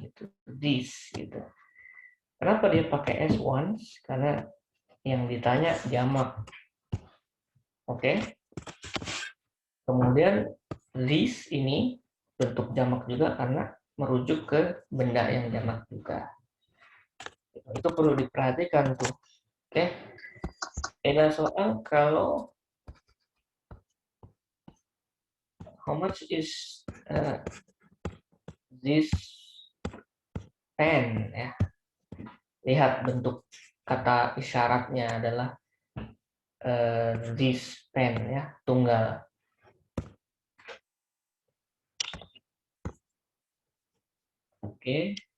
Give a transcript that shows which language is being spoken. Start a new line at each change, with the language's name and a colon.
Indonesian: Gitu. This, gitu. Kenapa dia pakai S once? Karena yang ditanya jamak. Oke. Kemudian this ini bentuk jamak juga karena merujuk ke benda yang jamak juga. Itu perlu diperhatikan tuh. Oke. Ada soal kalau
English: how much is this pen
Indonesian: ya. Lihat bentuk kata isyaratnya adalah this pen ya, tunggal. Oke.